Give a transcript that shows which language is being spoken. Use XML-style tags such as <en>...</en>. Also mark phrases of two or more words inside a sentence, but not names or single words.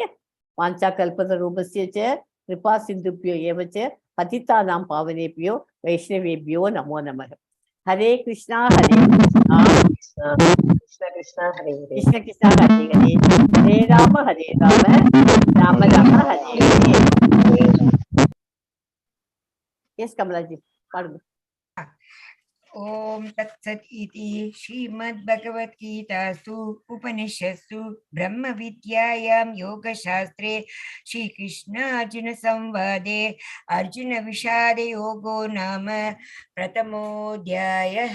<sa>वाञ्छा कल्पत रूपस्य कृपा सिन्धुभ्यो एवच्च पतितानां पावनेभ्यो वैष्णवेभ्यो नमो नमः. हरे कृष्ण हरे कृष्ण कृष्ण कृष्ण हरे हरे, कृष्ण कृष्ण हरे हरे, हरे राम राम राम हरे हरे.</sa> <ta>எஸ் கமலாஜி பாடுங்க.</ta> <sa>ओम तत्सत् इति श्रीमद्भगवद्गीतासु उपनिषत्सु ब्रह्मविद्यायां योगशास्त्रे श्रीकृष्णार्जुनसंवादे अर्जुनविषादयोगो नाम प्रथमोऽध्यायः।</sa>